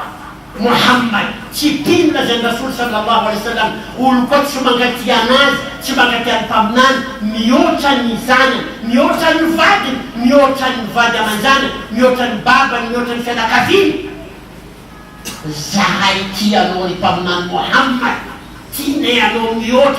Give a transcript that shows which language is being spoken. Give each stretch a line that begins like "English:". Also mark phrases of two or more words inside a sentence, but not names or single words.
Malagasy: Muhammad tsy pino lazany
Arabic: رسول صلى الله عليه وسلم.
Malagasy: Olo koa tsy mankatia anazy, tsy mankatia ny mpaminany, mihoatra ny zanany, mihoatra ny vadiny, mihoatra ny vady aman-janany, mihoatra ny babany, mihoatra ny fianakaviany. Zahay tianao ny mpaminany Muhammad, tianay anao mihoatra.